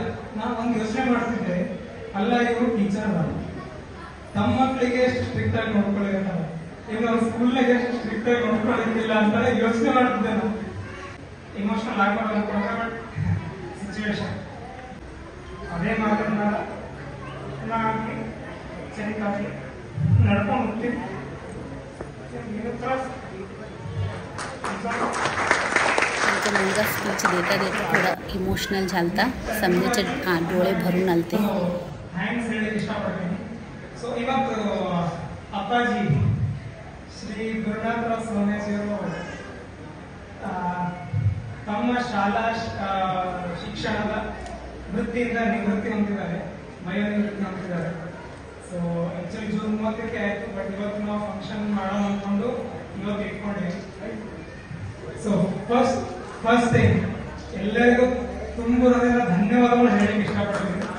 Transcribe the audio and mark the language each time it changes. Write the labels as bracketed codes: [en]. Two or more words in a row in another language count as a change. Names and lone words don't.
[kn] ನಾನು ಒಂದು ಯೋಚನೆ ಮಾಡ್ತಿದ್ದೆ, ಅಲ್ಲ ಇವರು ಟೀಚರ್ ಅಲ್ಲ, ತಮ್ಮ ಮಕ್ಕಳಿಗೆ ಎಷ್ಟು ಸ್ಟ್ರಿಕ್ಟ್ ಆಗಿ ನೋಡ್ಕೊಳ್ಳಿರ್ತಾರೆ, ಈಗ ನಾವು ಸ್ಕೂಲ್ನಾಗ ಎಷ್ಟು ಸ್ಟ್ರಿಕ್ಟ್ ಆಗಿ ನೋಡ್ಕೊಳ್ಳಿಕ್ಕಿಲ್ಲ ಅಂತ ಯೋಚನೆ ಮಾಡ್ತಿದ್ದೆ. ನಾನು ಇಮೋಷನಲ್ ಆಗ್ಬಾರ್ದು [en] but situation [kn] ಅದೇ ಮಾತನ್ನ ನಾಗಿ ಚರಿತಾಗಿ ನಡ್ಕೊಂಡು ಹೋಗ್ತೀನಿ. [mr] मुलगा स्पीच देता देता थोडा इमोशनल झालता. समजाचे डोळे भरून आलते. [kn] ಥ್ಯಾಂಕ್ಸ್ ಹೇಳಿ ಇಷ್ಟಪಡ್ತೀನಿ. ಸೊ ಇವತ್ತು ಅಪ್ಪಾಜಿ ಶ್ರೀ ಗುರುನಾಥರಾವ್ ಸೋಮೇಜಿಯವರು ತಮ್ಮ ಶಾಲಾ ಶಿಕ್ಷಣದ ವೃತ್ತಿಯಿಂದ ನಿವೃತ್ತಿ ಹೊಂದಿದ್ದಾರೆ, ವಯೋನಿವೃತ್ತಿ ಹೊಂದಿದ್ದಾರೆ. [en] so actually [kn] ಜೂನ್ 30ಕ್ಕೆ ಆಯ್ತು, ಬಟ್ ಇವತ್ತು ನಾವು ಫಂಕ್ಷನ್ ಮಾಡೋಣ ಅಂದ್ಕೊಂಡು ಇವತ್ತು ಇಟ್ಕೊಂಡಿವಿ. [en] so first thing [kn] ಎಲ್ಲರಿಗೂ ತುಂಬ ಧನ್ಯವಾದಗಳು ಹೇಳಲಿಕ್ಕೆ ಇಷ್ಟಪಡ್ತೀನಿ.